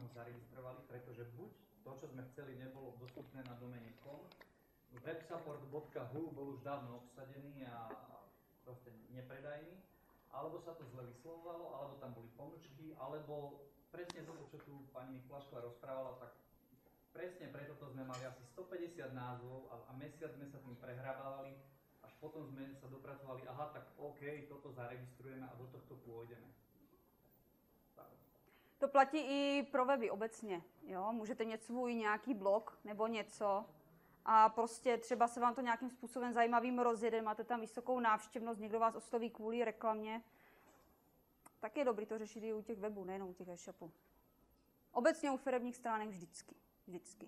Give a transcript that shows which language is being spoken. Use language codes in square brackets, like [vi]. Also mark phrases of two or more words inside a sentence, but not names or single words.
[sk] ho zaregistrovali, pretože buď to, čo sme chceli, nebolo dostupné na doméne .com, websupport.hu bol už dávno obsadený a proste nepredajný, alebo sa to zle vyslovovalo, alebo tam boli pomlčky, alebo presne toto, čo tu pani Miklašková rozprávala, tak presne preto to sme mali asi 150 názvov a mesiac sme sa tým prehrabávali, až potom sme sa dopracovali, aha, tak OK, toto zaregistrujeme a do tohto pôjdeme. [cs] To platí i pro weby obecně. Jo? Můžete mít svůj nějaký blog nebo něco a prostě třeba se vám to nějakým způsobem zajímavým rozjede, máte tam vysokou návštěvnost, někdo vás osloví kvůli reklamě, tak je dobrý to řešit i u těch webů, nejenom u těch e-shopů. Obecně u firemních stránek vždycky.